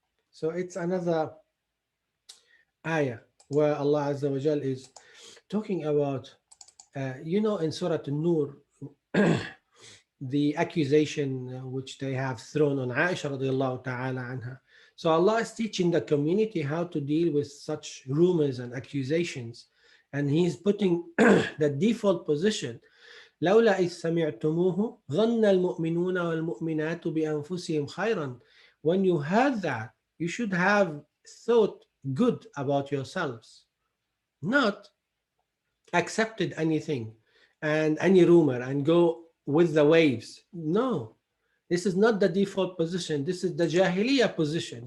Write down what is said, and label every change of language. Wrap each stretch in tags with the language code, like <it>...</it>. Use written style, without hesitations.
<en>So it's another ayah where Allah Azza wa Jal is talking about, in Surah Al-Nur, the accusation which they have thrown on Aisha radiallahu ta'ala anha. So Allah is teaching the community how to deal with such rumors and accusations. And He's putting the default position.</en> <ar>لولا إذ سمعتموه ظن المؤمنون والمؤمنات بأنفسهم خيرا.</ar> <en>When you heard that, you should have thought good about yourselves, not accepted anything and any rumor and go with the waves. No, this is not the default position. This is the Jahiliyyah position.</en>